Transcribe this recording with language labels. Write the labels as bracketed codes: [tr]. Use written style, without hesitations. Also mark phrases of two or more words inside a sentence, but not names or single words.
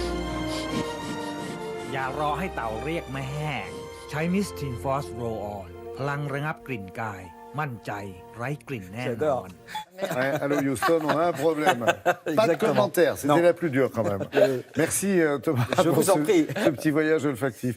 [th] อย่ารอให้เต่าเรียกไม่แห้งใช้มิสทีนฟอสโรลออนผ ลังระงับกลิ่นกาย มั่นใจไร้กลิ่นแน่น [fr] J'adore. [th] อน [fr] Ouais, allô Houston, on a un problème. Pas de Exactement. commentaire, c'était Non. la plus dure quand même. Merci Thomas Je pour vous en prie. ce petit voyage olfactif.